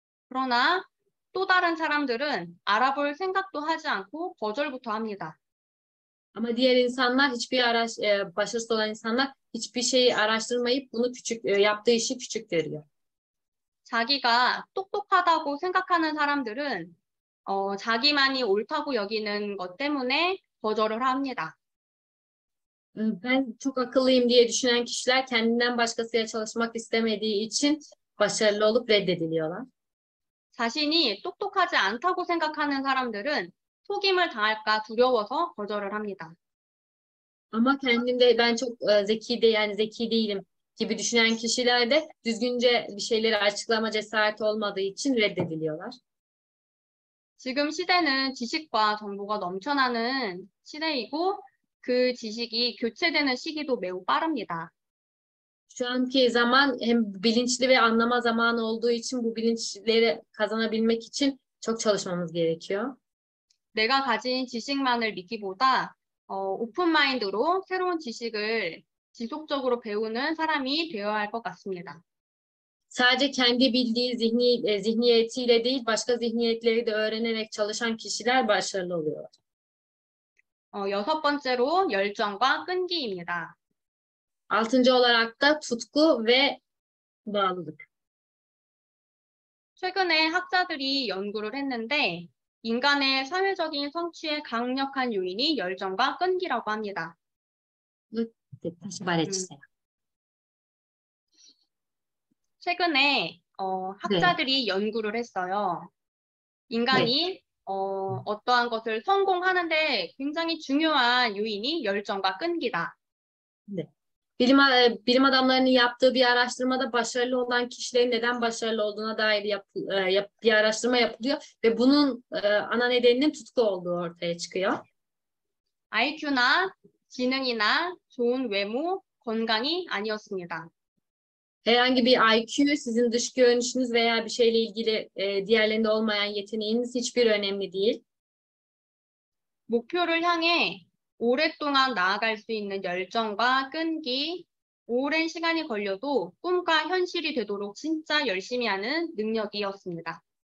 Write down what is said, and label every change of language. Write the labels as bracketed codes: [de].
[ko] 그러나 또 다른 사람들은 알아볼 생각도 하지 않고 거절부터 합니다. [tr] Ama diğer insanlar başarısız olan insanlar hiçbir şeyi araştırmayıp bunu yaptığı işi küçük görüyor. [ko] 자기가 똑똑하다고 생각하는 사람들은 자기만이 옳다고 여기는 것 때문에 거절을 합니다. [tr] Ben çok akıllıyım diye düşünen kişiler kendinden başkasıyla çalışmak istemediği için başarılı olup reddediliyorlar. [ko] 자신이 똑똑하지 않다고 생각하는 사람들은 속임을 당할까 두려워서 거절을 합니다. [tr] Ama kendinde ben çok zeki değilim gibi düşünen kişiler de düzgünce bir şeyleri açıklama cesareti olmadığı için reddediliyorlar. [ko] 지금 시대는 지식과 정보가 넘쳐나는 시대이고 그 지식이 교체되는 시기도 매우 빠릅니다. [tr] Şu anki zaman hem bilinçli ve anlama zamanı olduğu için bu bilinçleri kazanabilmek için çok çalışmamız gerekiyor. [ko] 내가 가진 지식만을 믿기보다 오픈 마인드로 새로운 지식을 지속적으로 배우는 사람이 되어야 할 것 같습니다. [tr] Sadece kendi bildiği zihniyetiyle değil başka zihniyetleri de öğrenerek çalışan kişiler başarılı oluyorlar. [ko] 여섯 번째로 열정과 끈기입니다. [tr] Altıncı olarak da tutku ve bağlılık. [ko] 최근에 학자들이 연구를 했는데 인간의 사회적인 성취에 강력한 요인이 열정과 끈기라고 합니다. 다시 말해주세요. 최근에 학자들이 연구를 했어요. 인간이 어떠한 것을 성공하는데 굉장히 중요한 요인이 열정과 끈기다. 네. [tr] Bilim adamlarının yaptığı bir araştırmada başarılı olan kişilerin neden başarılı olduğuna dair bir araştırma yapılıyor ve bunun ana nedeninin tutku olduğu ortaya çıkıyor. [ko] IQ나 지능이나 좋은 외모, 건강이 아니었습니다. [tr] Herhangi bir IQ, sizin dış görünüşünüz veya bir şeyle ilgili diğerlerinde olmayan yeteneğiniz hiçbir önemli değil. [ko] 목표를 향해 오랫동안 나아갈 수 있는 열정과 끈기, 오랜 시간이 걸려도 꿈과 현실이 되도록 진짜 열심히 하는 능력이었습니다.